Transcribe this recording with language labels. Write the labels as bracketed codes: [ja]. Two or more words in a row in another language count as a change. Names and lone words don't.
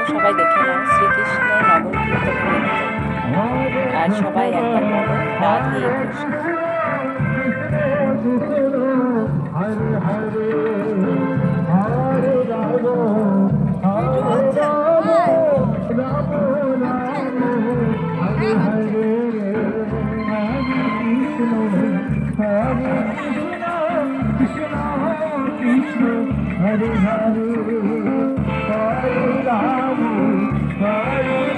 [bn] সবাই দেখে নাও শ্রীকৃষ্ণ নগর কীর্তনে নেমে যায়। আর সবাই একবার বলো রাধে কৃষ্ণ। [sa] হরে হরে হরে রাম হরে রাম রাম হরে হরে হরে কৃষ্ণ হরে কৃষ্ণ কৃষ্ণ কৃষ্ণ হরে হরে হরে রাম হরে